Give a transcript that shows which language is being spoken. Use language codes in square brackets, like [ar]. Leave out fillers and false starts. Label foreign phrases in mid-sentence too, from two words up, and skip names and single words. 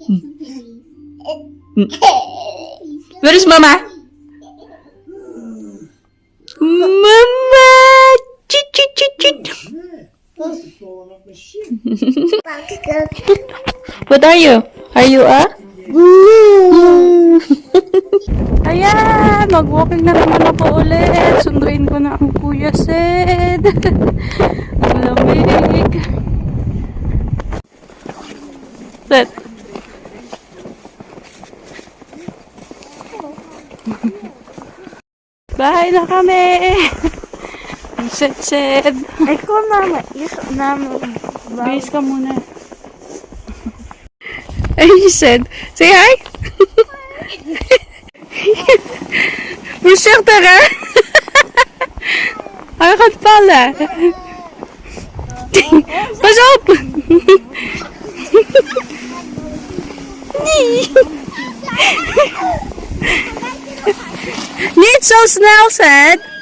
[en] Where's Mama? Mama. Chit. What are you? Are you a? [tl] Ayan, mag-walking na naman ako ulit. Sunduin ko na ang Kuya Sed. Ang lamig. Set. Bahay na kami. Sed. [nl] Ik kom naar mijn [tl] Base ka muna. [en] And you said, say hi. [nl] Voorzichtig, hè? Hij gaat vallen. Pas op. Nee. Niet zo snel, Zed.